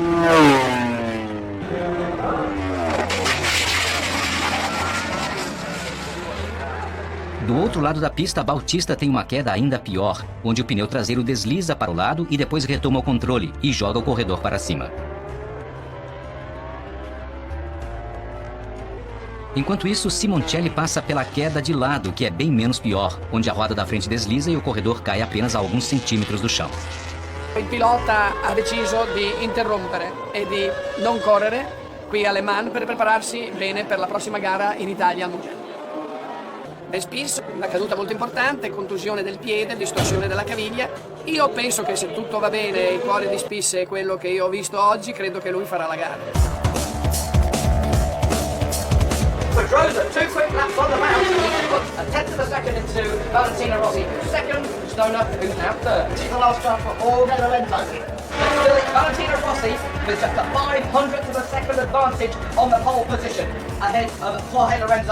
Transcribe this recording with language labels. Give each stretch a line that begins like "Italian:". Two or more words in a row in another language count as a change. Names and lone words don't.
Portuguese: Do outro lado da pista, Bautista tem uma queda ainda pior, onde o pneu traseiro desliza para o lado e depois retoma o controle e joga o corredor para cima. Enquanto isso, Simoncelli passa pela queda de lado, que é bem menos pior, onde a roda da frente desliza e o corredor cai apenas a alguns centímetros do chão.
Italian: Il pilota ha deciso di interrompere e di non correre qui a Le Mans per prepararsi bene per la prossima gara in Italia al Mugello. E Spies, una caduta molto importante, contusione del piede, distorsione della caviglia. Io penso che se tutto va bene e il cuore di Spies è quello che io ho visto oggi, credo che lui farà la gara.
English: Pedrosa, 2 quick laps on the mount. He put a tenth of a second into Valentino Rossi. Second, Stoner, who's now third. This is the last time for Jorge Lorenzo. Still, it's Valentino Rossi with just a 500th of a second advantage on the pole position. Ahead of Jorge Lorenzo.